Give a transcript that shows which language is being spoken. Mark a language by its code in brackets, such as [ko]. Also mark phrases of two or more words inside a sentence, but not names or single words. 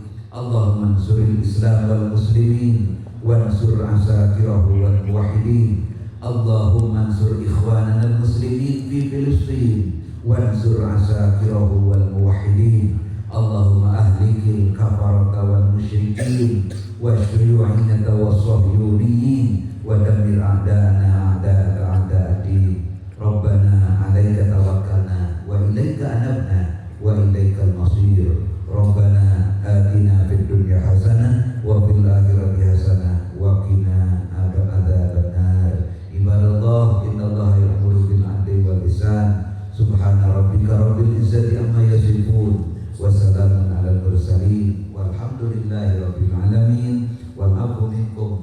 [ar] اللهم انصر الإسلام والمسلمين وانصر عساكره والموحدين. اللهم انصر إخواننا المسلمين في فلسطين وانصر عساكره والموحدين. اللهم أهلك الكفرة والمشركين والشيوعية والصهيونيين ودمر أعداءنا أعداءك أعداء الدين. ربنا عليك توكلنا وإليك أنبنا وإليك المصير. ربنا آتنا في الدنيا حسنة وفي الآخرة حسنة وقنا عذاب النار. عباد الله، إن الله يأمر بالعدل والإحسان. سبحان ربك رب العزة عما يصفون وسلام على المرسلين والحمد لله رب العالمين. والعفو منكم.